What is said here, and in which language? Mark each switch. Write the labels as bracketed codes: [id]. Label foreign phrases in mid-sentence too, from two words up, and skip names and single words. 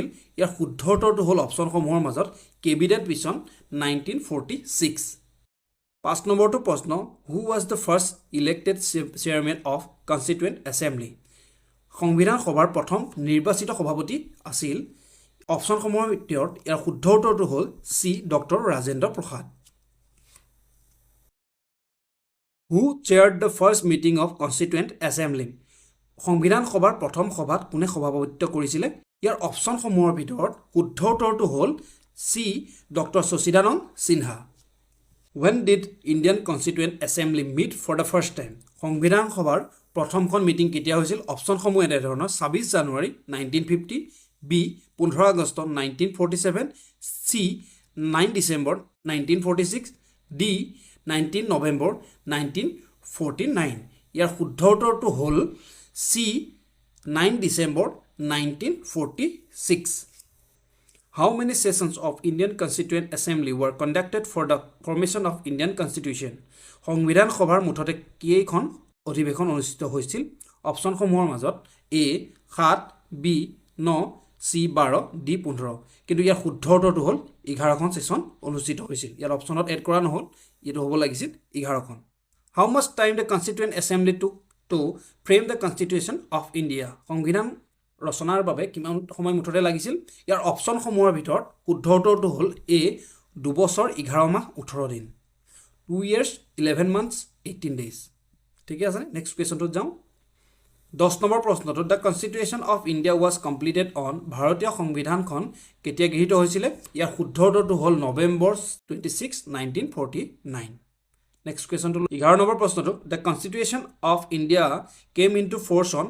[as] ইয়াৰ শুদ্ধ উত্তৰটো হ'ল অপশ্যনসমূহৰ মাজত কেবিনেট মিছন 1946 5 নম্বৰটো প্ৰশ্ন [en] who was the first elected chairman of Constituent Assembly [as] সংবিধান সভাৰ প্ৰথম নিৰ্বাচিত সভাপতি আছিল অপশ্যনসমূহৰ ভিতৰত ইয়াৰ শুদ্ধ উত্তৰটো হ'ল চি ডক্টৰ ৰাজেন্দ্ৰ প্ৰসাদ [en] Who chaired the first meeting of Constituent Assembly? [as] সংবিধান সভাৰ প্ৰথম সভাত কোনে সভাপতিত্ব কৰিছিল ইয়াৰ অপশ্যনসমূহৰ ভিতৰত শুদ্ধ উত্তৰটো হ'ল চি ডক্টৰ শশীদানন্দ সিনহা [en] When did Indian Constituent Assembly meet for the first time? [as] সংবিধান সভাৰ প্ৰথমখন মিটিং কেতিয়া হৈছিল অপশ্যনসমূহ এনে ধৰণৰ 26 জানুৱাৰী 1950 বি 15 আগষ্ট 1947 চি 9 ডিচেম্বৰ 1946 ডি 19 November 1949 ইয়াৰ শুদ্ধ উত্তৰটো হ'ল চি 9 December [en] 1946 How many sessions of Indian Constituent Assembly were conducted for the formation of Indian Constitution [as] সংবিধান সভাৰ মুঠতে কেইখন অধিৱেশন অনুষ্ঠিত হৈছিল অপশ্যনসমূহৰ মাজত এ 7 বি 9 চি 12 ডি 15 কিন্তু ইয়াৰ শুদ্ধ উত্তৰটো হ'ল 11খন সেশন অনুষ্ঠিত হৈছিল ইয়াৰ অপশ্যনত এড কৰা নহল এটো হ'ব লাগিছিল 11খন [en] How much time the Constituent Assembly took to frame the Constitution of India [as] সংবিধান ৰচনাৰ বাবে কিমান সময় মুঠতে লাগিছিল ইয়াৰ অপশ্যনসমূহৰ ভিতৰত শুদ্ধ উত্তৰটো হ'ল এ 2 বছৰ 11 মাহ 18 দিন [en] 2 years 11 months 18 days [as] ঠিক আছে নেক্সট কোৱেশ্যনটো যাওঁ 10 নম্বৰ প্ৰশ্নটো [en] the Constitution of India was completed on [as] ভাৰতীয় সংবিধানখন কেতিয়া গৃহীত হৈছিল ইয়াৰ শুদ্ধ উত্তৰটো হ'ল নৱেম্বৰ 26 1949 নেক্সট কোৱেশ্যনটো 11 নম্বৰ প্ৰশ্নটো [en] the Constitution of India came into force on